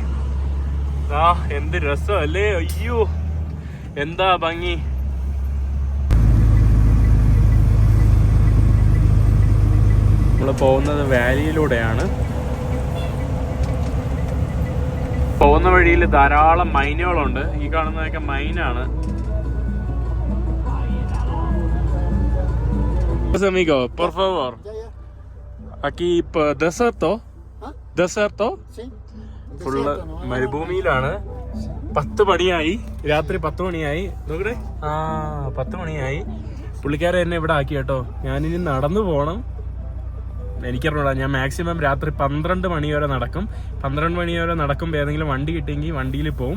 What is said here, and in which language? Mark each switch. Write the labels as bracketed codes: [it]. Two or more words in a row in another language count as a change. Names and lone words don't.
[ml] ആ എന്ത് രസമല്ലേ, അയ്യോ എന്താ ഭംഗി. നമ്മൾ പോകുന്നത് വാലിയിലൂടെയാണ്. പോകുന്ന വഴിയിൽ ധാരാളം മൈനുകളുണ്ട്. ഈ കാണുന്നതൊക്കെ മൈനാണ്. [es] Amigo, por favor. Aquí desierto. [ml] ഫുള്ള് മരുഭൂമിയിലാണ്. 10 മണിയായി, രാത്രി 10 മണിയായി. നോക്കട്ടെ, 10 മണിയായി. പുള്ളിക്കാരൻ എന്നെ ഇവിടെ ആക്കി കേട്ടോ. ഞാനിനി നടന്നു പോകണം. എനിക്കറിഞ്ഞൂടാ, ഞാൻ മാക്സിമം രാത്രി 12 മണി വരെ നടക്കും. 12 മണി വരെ നടക്കുമ്പോൾ ഏതെങ്കിലും വണ്ടി കിട്ടിയെങ്കിൽ വണ്ടിയിൽ പോവും.